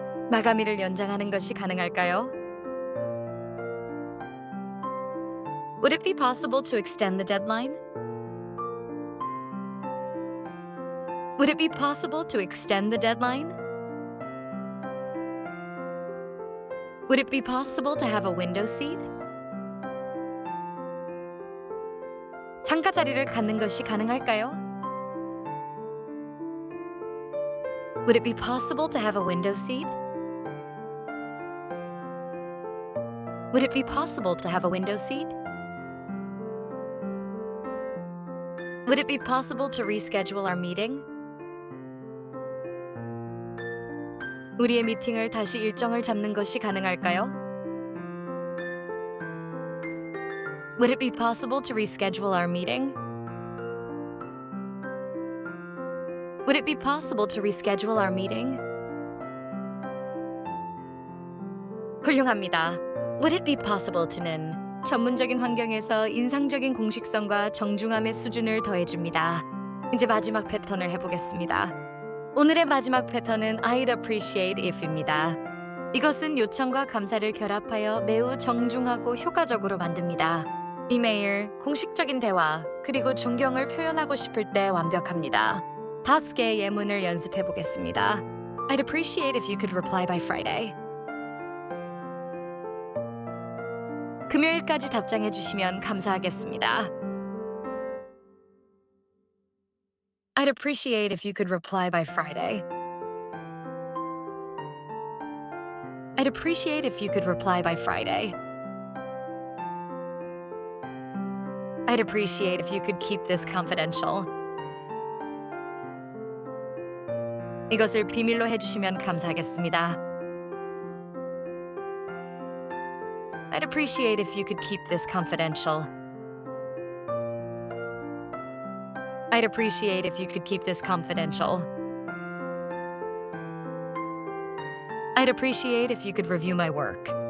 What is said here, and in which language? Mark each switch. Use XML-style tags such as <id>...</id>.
<ko>마감일을 연장하는 것이 가능할까요?</ko> <en>Would it be possible to extend the deadline? Would it be possible to extend the deadline? Would it be possible to have a window seat?</en> <ko>창가 자리를 갖는 것이 가능할까요?</ko> <en>Would it be possible to have a window seat? Would it be possible to have a window seat? Would it be possible to reschedule our meeting?</en> <ko>우리의 미팅을 다시 일정을 잡는 것이 가능할까요?</ko> <en>Would it be possible to reschedule our meeting? Would it be possible to reschedule our meeting?</en> <ko>훌륭합니다.</ko> <en>Would it be possible to</en> <ko>는 전문적인 환경에서 인상적인 공식성과 정중함의 수준을 더해줍니다. 이제 마지막 패턴을 해보겠습니다. 오늘의 마지막 패턴은</ko> <en>I'd appreciate if</en> <ko>입니다. 이것은 요청과 감사를 결합하여 매우 정중하고 효과적으로 만듭니다. 이메일, 공식적인 대화, 그리고 존경을 표현하고 싶을 때 완벽합니다. 5개의 예문을 연습해 보겠습니다.</ko> <en>I'd appreciate if you could reply by Friday.</en> <ko>금요일까지 답장해 주시면 감사하겠습니다.</ko> <en>I'd appreciate if you could reply by Friday. I'd appreciate if you could reply by Friday. I'd appreciate if you could keep this confidential.</en> <ko>이것을 비밀로 해주시면 감사하겠습니다.</ko> <en>I'd appreciate if you could keep this confidential. I'd appreciate if you could keep this confidential. I'd appreciate if you could review my work.</en>